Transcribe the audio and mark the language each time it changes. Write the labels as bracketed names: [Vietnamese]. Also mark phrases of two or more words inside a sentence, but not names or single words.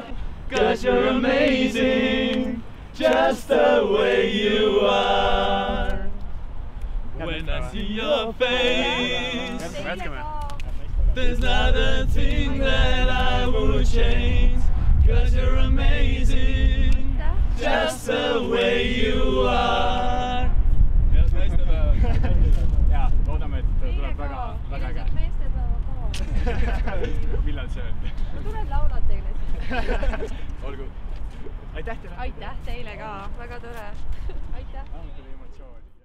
[English] 'Cause you're amazing, just the way you are. When I see your face, there's not a thing that I would change. 'Cause you're amazing, just the way you are. [Estonian] Ja, loodame, et tuleb väga äge. Millal see on? no tuled laulad teile siis. Olgu. Aitäh teile! Aitäh teile ka, väga tore. Aitäh! Tuli emotsiooni.